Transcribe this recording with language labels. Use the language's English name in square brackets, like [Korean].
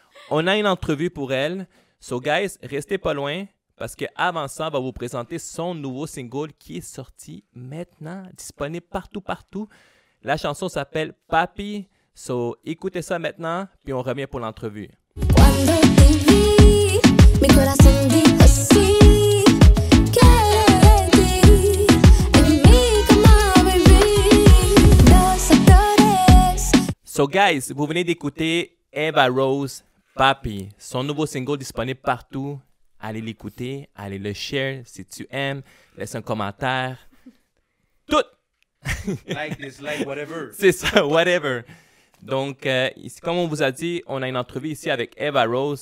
[French] On a une entrevue pour elle. So, guys, restez pas loin parce qu'avant ça, on va vous présenter son nouveau single qui est sorti maintenant, disponible partout. La chanson s'appelle Papi. So, écoutez ça maintenant, puis on revient pour l'entrevue. [Spanish] Cuando te vi, mi corazón dijo sí, quiero de ti, en mi cama, baby, dos actores. [French] So, guys, vous venez d'écouter Eva Rose, Papi. Son nouveau single disponible partout. Allez l'écouter, allez le share si tu aimes. Laisse un commentaire. Tout! [English] Like, dislike, whatever. [French] C'est ça, whatever. Donc, ici, comme on vous a dit, on a une entrevue ici avec Eva Rose.